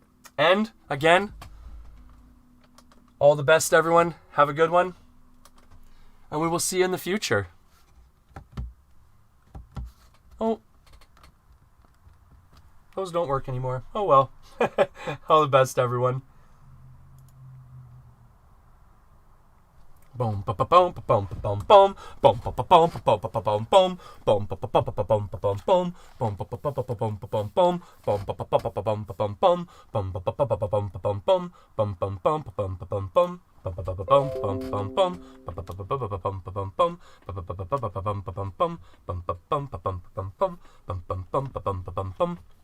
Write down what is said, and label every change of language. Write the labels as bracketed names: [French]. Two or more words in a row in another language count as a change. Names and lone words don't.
[English] And, again, all the best, everyone. Have a good one. And we will see you in the future. Oh. Those don't work anymore. Oh, well. All the best, everyone. Boom ba ba boom ba boom ba boom boom boom ba ba boom ba boom ba boom boom boom ba ba ba ba boom ba boom boom boom ba ba ba ba boom ba boom boom boom ba ba ba ba boom ba boom boom boom ba ba ba ba boom ba boom boom boom bum bum ba boom ba boom boom ba ba ba ba boom boom boom boom ba ba ba ba ba boom ba boom boom ba ba ba ba ba boom ba boom boom bum ba bum ba boom ba boom boom bum bum bum ba boom ba boom boom.